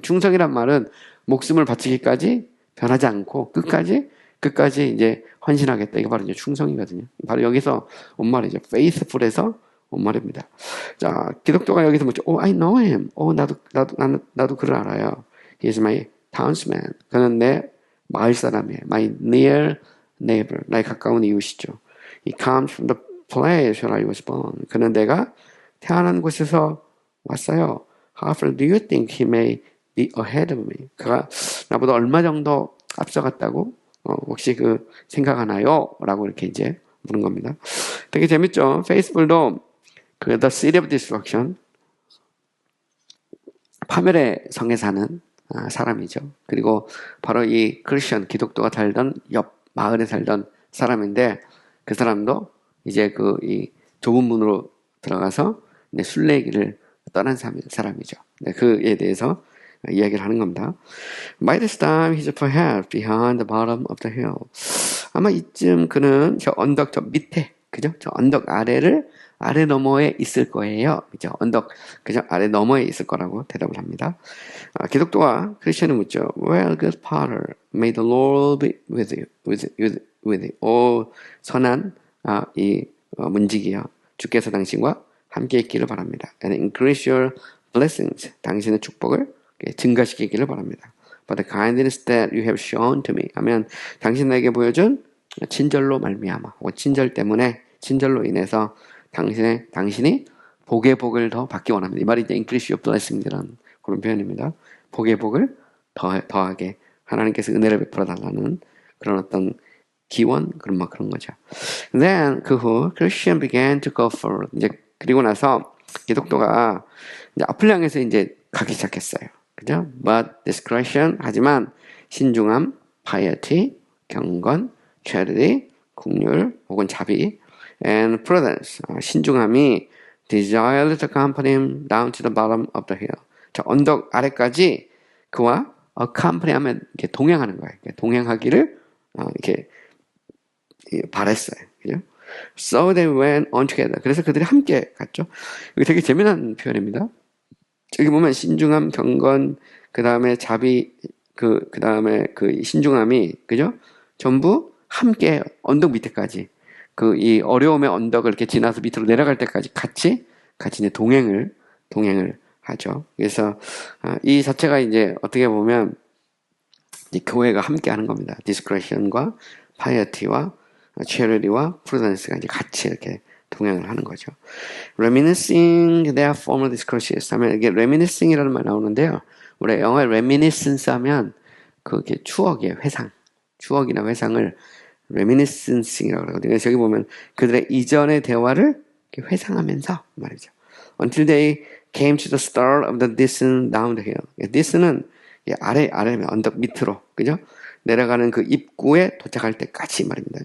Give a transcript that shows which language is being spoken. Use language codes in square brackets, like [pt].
[ko] 충성이란 말은 목숨을 바치기까지 변하지 않고 끝까지 이제 헌신하겠다. 이게 바로 이제 충성이거든요. 바로 여기서 온 말이죠. faithful에서 온 말입니다. 자, 기독교가 여기서 뭐죠? [en] I know him. [ko] 나도 그를 알아요. [en] He is my townsman. [ko] 그는 내 마을 사람이에요. [en] My near neighbor. [ko] 나의 가까운 이웃이죠. [en] He comes from the place where I was born. [ko] 그는 내가 태어난 곳에서 왔어요. [en] How far do you think he may be ahead of me? [ko] 그가 나보다 얼마 정도 앞서갔다고 혹시 그 생각하나요? 라고 이렇게 이제 묻는 겁니다. 되게 재밌죠? 페이스북도 그 The City of Destruction 파멸의 성에 사는 사람이죠. 그리고 바로 이 크리스천 기독교가 살던 옆 마을에 살던 사람인데 그 사람도 이제 이 좁은 문으로 들어가서 순례길을 떠난 사람이죠. 그에 대해서 이야기를 하는 겁니다. [en] By this time, he's perhaps behind the bottom of the hill. [ko] 아마 이쯤 그는 저 언덕 저 밑에, 그죠? 저 언덕 아래 너머에 있을 거예요. 그죠? 언덕, 그죠? 아래 너머에 있을 거라고 대답을 합니다. 기독교와 크리스천은 묻죠. [en] Well, good potter, may the Lord be with you. [ko] 오, 선한, 문지기여. 주께서 당신과 함께 있기를 바랍니다. [en] And increase your blessings. [ko] 당신의 축복을 증가시키기를 바랍니다. [en] But the kindness that you have shown to me. [ko] 하면 당신에게 보여준 친절로 말미암아. 친절로 인해서 당신이 복의 복을 더 받기 원합니다. 이 말이 이제 [en] increase your blessing [ko] 이라는 그런 표현입니다. 복의 복을 더하게 하나님께서 은혜를 베풀어 달라는 그런 어떤 기원 그런 거죠. [en] Then [ko] 그 후 [en] Christian began to go forward. [ko] 이제 그리고 나서 기독교가 이제 앞을 향해서 이제 가기 시작했어요. 그죠? [en] But discretion [ko] 하지만 신중함, [en] piety, 경건, charity, [ko] 긍휼 혹은 자비, [en] and prudence 신중함이 desired to accompany him down to the bottom of the hill. [ko] 자, 언덕 아래까지 그와 accompany 하면 이렇게 동행하는 거예요. 동행하기를 이렇게 바랬어요. 그죠? [en] So they went on together. [ko] 그래서 그들이 함께 갔죠. 이게 되게 재미난 표현입니다. 여기 보면 신중함, 경건, 그 다음에 자비, 그 다음에 그 신중함이, 그죠? 전부 함께 언덕 밑에까지, 이 어려움의 언덕을 이렇게 지나서 밑으로 내려갈 때까지 같이 이제 동행을 하죠. 그래서, 이 자체가 이제 어떻게 보면, 이제 교회가 함께 하는 겁니다. discretion과 piety와 charity와 prudence가 이제 같이 이렇게 동행을 하는 거죠. [en] reminiscing their former discourses [ko] 하면 이게 reminiscing이라는 말 나오는데요. 우리 영어에 reminiscence 하면 그게 추억이에요. 회상. 추억이나 회상을 reminiscence이라고 그러거든요. 그래서 여기 보면 그들의 이전의 대화를 회상하면서 말이죠. [en] Until they came to the start of the descent down the hill. [ko] descent은 아래 언덕 밑으로, 그죠? 내려가는 그 입구에 도착할 때까지 말입니다.